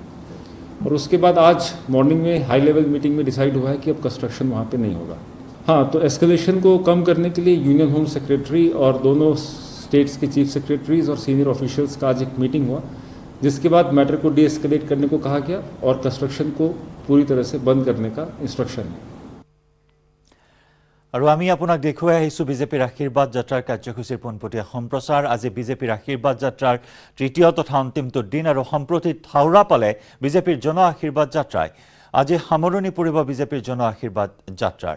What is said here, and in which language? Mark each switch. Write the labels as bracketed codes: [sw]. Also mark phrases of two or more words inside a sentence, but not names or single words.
[hi] और उसके बाद आज मॉर्निंग में [en] high level meeting [hi] में डिसाइड हुआ है कि अब कंस्ट्रक्शन वहाँ पर नहीं होगा। हाँ, तो एस्केलेशन को कम करने के लिए [en] union home secretary [hi] और दोनों स्टेट्स के [en] chief secretaries [hi] और [en] senior officials [hi] का आज एक मीटिंग हुआ, जिसके बाद मैटर को [en] de escalate [hi] करने को कहा गया और कंस्ट्रक्शन को पूरी तरह से बंद करने का इंस्ट्रक्शन है। [as] আৰু আমি আপোনাক দেখুৱাই আহিছোঁ বিজেপিৰ আশীৰ্বাদ যাত্ৰাৰ কাৰ্যসূচীৰ পোনপটীয়া সম্প্ৰচাৰ। আজি বিজেপিৰ আশীৰ্বাদ যাত্ৰাৰ তৃতীয় তথা অন্তিমটো দিন আৰু সম্প্ৰতি থাওৰা পালে বিজেপিৰ জন আশীৰ্বাদ যাত্ৰাই। আজি সামৰণি পৰিব বিজেপিৰ জন আশীৰ্বাদ যাত্ৰাৰ।